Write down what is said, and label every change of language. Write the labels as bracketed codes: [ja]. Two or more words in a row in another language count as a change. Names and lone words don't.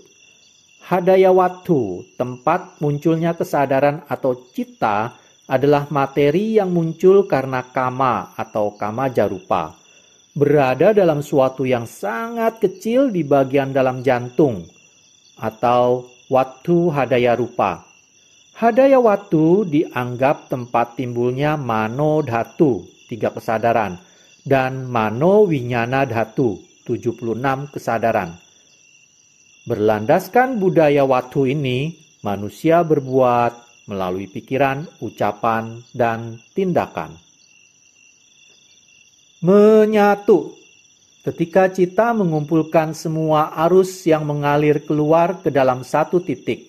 [id] Hadayawatu, tempat munculnya kesadaran atau citta, adalah materi yang muncul karena kama atau [pi] kama jarupa. [id] Berada dalam suatu yang sangat kecil di bagian dalam jantung, atau [pi] watu hadaya rupa. [id] Hadaya watu dianggap tempat timbulnya [pi] mano dhatu, [id] 3 kesadaran, dan [pi] mano winyana dhatu, [id] 76 kesadaran. Berlandaskan budaya watu ini, manusia berbuat melalui pikiran, ucapan, dan tindakan. Menyatu. Ketika citta mengumpulkan semua arus yang mengalir keluar ke dalam satu titik.